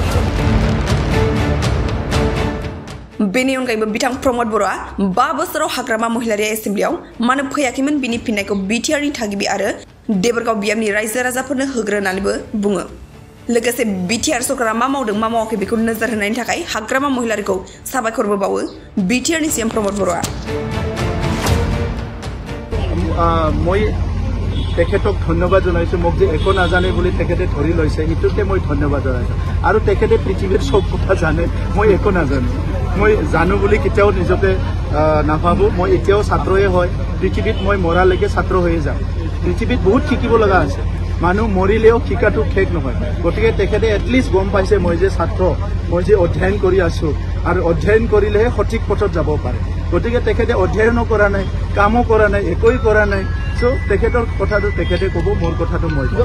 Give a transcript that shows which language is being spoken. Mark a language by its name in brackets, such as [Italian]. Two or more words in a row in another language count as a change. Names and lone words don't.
[Bodo] बेनि अनगायैबो बिथां प्रमद बरा 5 बोसोराव हाग्रामा महिलारिया एसेम्ब्लियाव मानो फैयाखैमोन बिनि फिननायखौ बिटिआरनि थागिबि आरो देबरगाव बियामनि रायजो राजाफोरनो होग्रोनानैबो बुङो। लोगोसे बिटिआर सरकारा मा मावदों मा मावाखै बेखौ नोजोर होनायनि थाखाय हाग्रामा महिलारिखौ साबायखरबो बावो बिटिआरनि सीएम प्रमद बरा। [Assamese] মই তেখেতক ধন্যবাদ জনাইছো মোক যে একো নাজানে বুলি তেখেতে ধৰি লৈছে ইটোকে মই ধন্যবাদ জনাইছো আৰু তেখেতে পৃথিৱীৰ সব কথা জানে মই একো নাজানো মই জানো বুলি কেতিয়াও নিজকে নাভাবো মই এতিয়াও ছাত্ৰয়ে হয় পৃথিৱীত মই মৰালৈকে ছাত্ৰ হৈয়ে যাম পৃথিৱীত বহুত শিকিব লগা আছে মানুহ মৰিলেও শিকাটো শেষ নহয় গতিকে তেখেতে এটলিষ্ট গম পাইছে মই যে ছাত্ৰ মই যে অধ্যয়ন কৰি আছো আৰু অধ্যয়ন কৰিলেহে সঠিক পথত যাব পাৰে গতিকে তেখেতে অধ্যয়নো কৰা নাই কামো কৰা নাই একোই কৰা নাই সো তেখেতৰ কথাটো তেখেতে ক'ব মোৰ কথাটো মই